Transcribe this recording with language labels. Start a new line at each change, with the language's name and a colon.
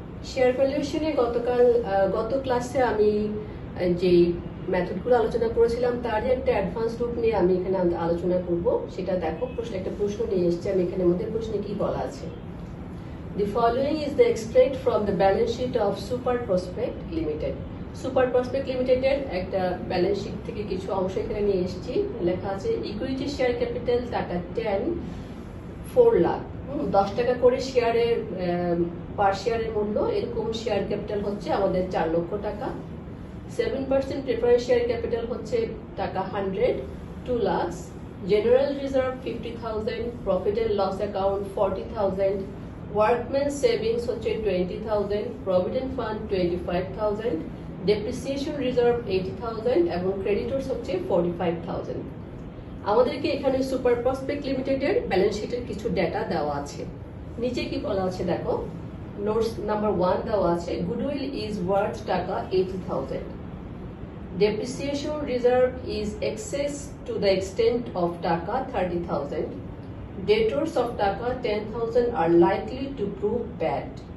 Bangla: Share ভ্যালুয়েশনে গত ক্লাসে আমি যেই মেথডগুলো আলোচনা করেছিলাম তারই একটা অ্যাডভান্স রূপ নিয়ে আমি এখানে আলোচনা করব। সেটা দেখো, একটা প্রশ্ন নিয়ে এসেছে। আমি এখানে মধ্যে প্রশ্নে কি বলা আছে?
English: The following is the extract from the balance sheet of Super Prospect Limited.
Bangla: Super Prospect Limited এর একটা ব্যালেন্স শিট থেকে কিছু অংশ এখানে নিয়ে এসেছি। লেখা আছে ইকুইটি শেয়ার ক্যাপিটাল টাকা 4 লাখ। 10 টাকা করে শেয়ারের পার শেয়ারের মূল্য। এরকম শেয়ার ক্যাপিটাল হচ্ছে আমাদের 4 লক্ষ টাকা। 7% প্রেফারেন্স শেয়ার ক্যাপিটাল হচ্ছে টাকা 100, 2 lakh. General reserve 50,000, profit and loss account 40,000, workman savings হচ্ছে 20,000, প্রভিডেন্ট ফান্ড 25,000, ডেপ্রিসিয়েশন রিজার্ভ 80,000 এবং ক্রেডিটর্স হচ্ছে 45,000। আমাদেরকে এখানে সুপার প্রসপেক্ট লিমিটেডের ব্যালেন্স শিটের কিছু ডেটা দেওয়া আছে। নিচে কি বলা আছে দেখো।
English: notes number 1
Bangla: দেওয়া আছে,
English: Goodwill is worth taka 80,000, depreciation reserve is excess to the extent of taka 30,000, debtors of taka 10,000 are likely to prove bad.